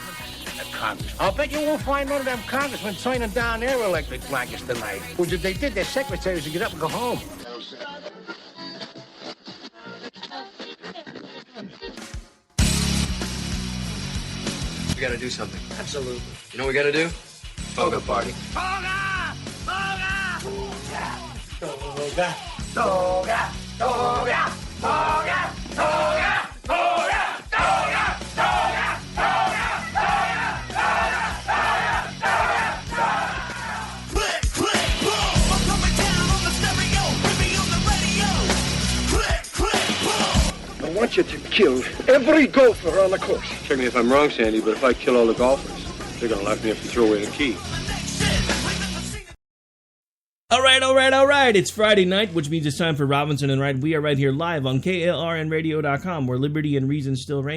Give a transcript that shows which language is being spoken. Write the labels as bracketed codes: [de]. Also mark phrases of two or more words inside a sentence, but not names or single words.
[en] I'll bet you won't find none of them congressmen signing down their electric blankets tonight. Which if they did, their secretaries would get up and go home. We gotta do something. Absolutely. You know what we gotta do? Toga party. Toga! Toga! Toga! Toga! Toga! Toga! Toga! Toga! I want you to kill every golfer on the course. Check me if I'm wrong, Sandy, but if I kill all the golfers, they're going to lock me up and throw away the key. All right. It's Friday night, which means it's time for Robinson and Wright. We are right here live on KLRNradio.com, where liberty and reason still reign.